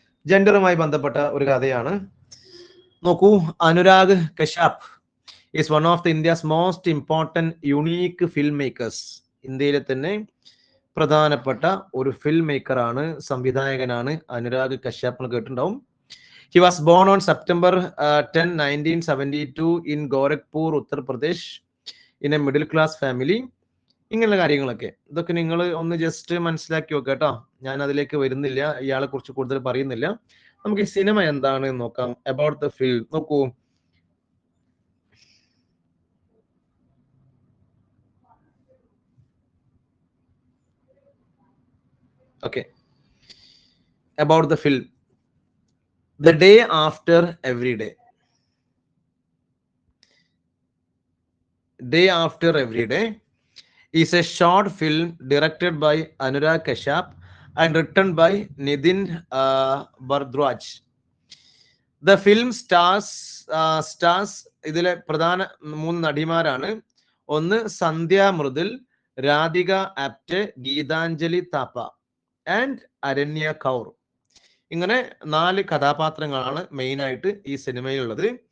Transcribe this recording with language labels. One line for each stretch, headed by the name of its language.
Malayalam: ജെൻഡറുമായി ബന്ധപ്പെട്ട ഒരു കഥയാണ്. നോക്കൂ,
English: Anurag Kashyap is one of the India's most important unique film makers.
Malayalam: ഇന്ത്യയിലെ തന്നെ പ്രധാനപ്പെട്ട ഒരു ഫിൽം മേക്കർ ആണ്, സംവിധായകനാണ് അനുരാഗ് കശ്യപ് എന്ന് കേട്ടിട്ടുണ്ടാവും.
English: He was born on September 10, 1972 in Gorakhpur, Uttar Pradesh, in a middle class family.
Malayalam: ഇങ്ങനെയുള്ള കാര്യങ്ങളൊക്കെ, ഇതൊക്കെ നിങ്ങൾ ഒന്ന് ജസ്റ്റ് മനസ്സിലാക്കി നോക്കുക കേട്ടോ. ഞാൻ അതിലേക്ക് വരുന്നില്ല, ഇയാളെ കുറിച്ച് കൂടുതൽ പറയുന്നില്ല. നമുക്ക് ഈ സിനിമ എന്താണ് നോക്കാം.
English: about the film
Malayalam: നോക്കൂ.
English: Okay, about the film The Day After Every Day. Day After Every Day is a short film directed by Anurag Kashyap and written by Nitin Bharadwaj. The film stars
Malayalam: ഇതിലെ പ്രധാന 3 നടിമാരാണ്. ഒന്ന് സന്ധ്യ Mridul, Radhika ആപ്റ്റെ, Geethanjali Thapa and അരണ്യ കൗർ. ഇങ്ങനെ 4 കഥാപാത്രങ്ങളാണ് main ആയിട്ട് ഈ സിനിമയിലുള്ളത്.